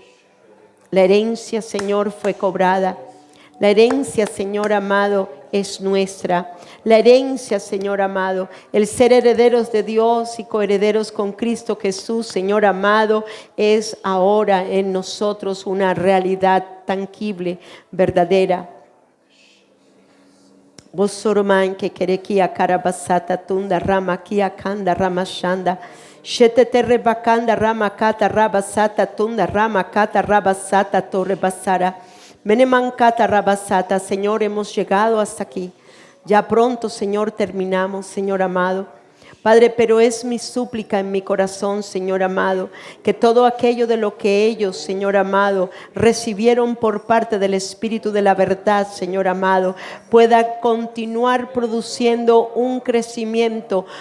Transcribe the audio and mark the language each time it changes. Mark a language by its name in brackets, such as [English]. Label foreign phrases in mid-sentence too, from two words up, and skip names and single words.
[Spanish] La herencia, Señor, fue cobrada. La herencia, Señor amado, es nuestra. La herencia, Señor amado, el ser herederos de Dios y coherederos con Cristo Jesús, Señor amado, es ahora en nosotros una realidad tangible, verdadera. Vos soroman que querequia carabasata tunda rama kia kanda ramashanda. Shetete rebakanda ramakata rabasata tunda ramakata rabasata torrebasara. Menemankata rabasata. Señor, hemos llegado hasta aquí. Ya pronto, Señor, terminamos, Señor amado. Padre, pero es mi súplica en mi corazón, Señor amado, que todo aquello de lo que ellos, Señor amado, recibieron por parte del Espíritu de la verdad, Señor amado, pueda continuar produciendo un crecimiento,